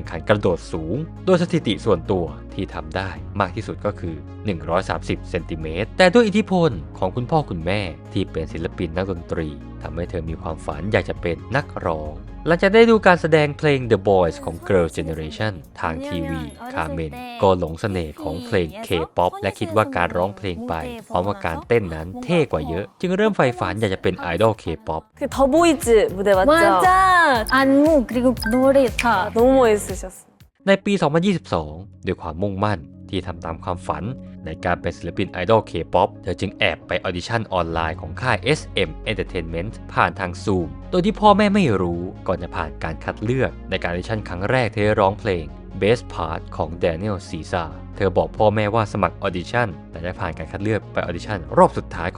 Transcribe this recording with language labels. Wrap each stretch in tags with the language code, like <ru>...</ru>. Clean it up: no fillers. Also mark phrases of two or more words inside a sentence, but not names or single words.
<th>งขันกระโดดสูงโดยสถิติส่วนตัวที่ทำได้มากที่สุดก็คือ130 เซนติเมตรแต่ด้วยอิทธิพลของคุณพ่อคุณแม่ที่เป็นศิลปินนักดนตรีทำให้เธอมีความฝันอยากจะเป็นนักร้องหลังจากได้ดูการแสดงเพลง The Boys ของ Girl Generation ทางทีวีคาเมนก็หลงเสน่ห์ของเพลง K-POP และคิดว่าการร้องเพลงไปพร้อมกับการเต้นนั้นเท่กว่าเยอะจึงเริ่มใฝ่ฝันอยากจะเป็นไอดอล K-POP</th> <ko>그 더보이즈 무대 맞죠? 맞아. 안무 그리고 노래 다 너무 멋있으셨어.</ko> <th>ในปี 2022 ด้วยความมุ่งมั่นที่ทำตามความฝันในการเป็นศิลปินไอดอล K-POP เธอจึงแอบไปออดิชั่นออนไลน์ของค่าย SM Entertainment ผ่านทาง Zoom โดยที่พ่อแม่ไม่รู้ก่อนจะผ่านการคัดเลือกในการออดิชั่นครั้งแรกเธอร้องเพลง Best Part ของ Daniel Caesar เธอบอกพ่อแม่ว่าสมัครออดิชั่นแต่ได้ผ่านการคัดเลือกไปออดิชั่นรอบสุดท้ายของ</th>